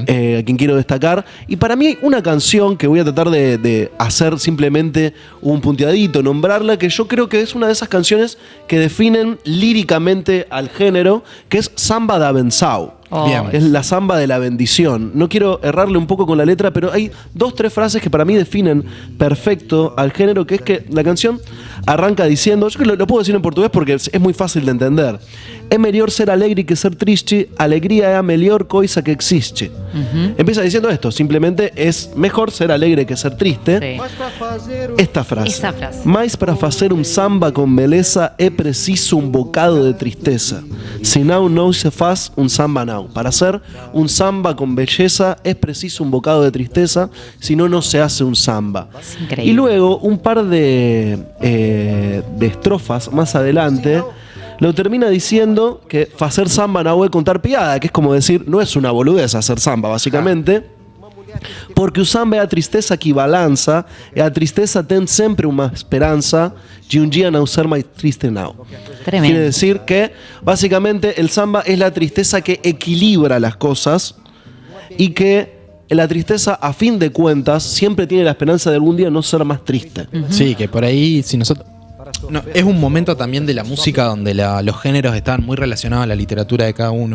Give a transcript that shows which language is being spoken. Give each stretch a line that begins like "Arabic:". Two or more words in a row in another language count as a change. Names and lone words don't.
Spanish: a quien quiero destacar. Y para mí una canción que voy a tratar de hacer simplemente un punteadito, nombrarla, que yo creo que es una de esas canciones que definen líricamente al género, que es Samba da Benção. Oh. Bien. Es la samba de la bendición. No quiero errarle un poco con la letra, pero hay 2-3 frases que para mí definen perfecto al género, que es que la canción arranca diciendo, yo creo que lo puedo decir en portugués porque es muy fácil de entender.
Portuguese: É melhor ser alegre que ser triste, alegría é a melhor coisa que existe.
Spanish: Empieza diciendo esto, simplemente es mejor ser alegre que ser triste. Sí. Esta frase. Esa frase.
Portuguese: Mais para fazer samba com beleza é preciso bocado de tristeza. Senão não se faz samba now.
Spanish: Para hacer samba con belleza es preciso bocado de tristeza, si no, no se hace samba. Es increíble. Y luego, un par de estrofas más adelante, lo termina diciendo que
Portuguese: facer samba now é contar piada,
Spanish: que es como decir, no es una boludez hacer samba, básicamente.
Portuguese: Porque o samba é a tristeza que balança, e a tristeza tem sempre uma esperança de dia não ser mais triste now.
Spanish: Tremendo. Quiere decir que básicamente el samba es la tristeza que equilibra las cosas y que la tristeza, a fin de cuentas, siempre tiene la esperanza de algún día no ser más triste. Sí, que por ahí, si nosotros. No, es un momento también de la música donde los géneros están muy relacionados a la literatura de cada uno.